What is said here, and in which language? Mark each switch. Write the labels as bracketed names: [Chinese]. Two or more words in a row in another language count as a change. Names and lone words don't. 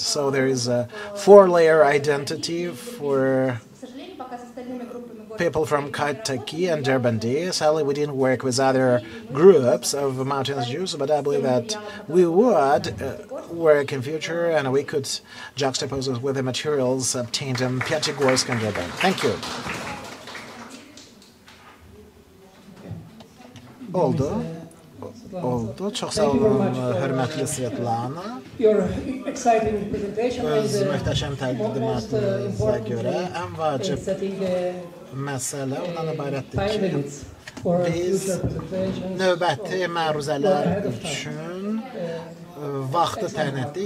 [English] So there is a four-layer identity for people from Kaitaki and Darbandi. Sadly, we didn't work with other groups of mountainous Jews, but I believe that we would work in future and we could juxtapose it with the materials obtained in Pyatigorsk and Durban. Thank you. [Azerbaijani] Oldu. Çok sağ olun, hörmətli Svetlana. Öz möhtəşəm təqdimatınıza görə ən vacib məsələ ondan ibarətdir ki, biz növbəti məruzələr üçün vaxtı təyin etdik.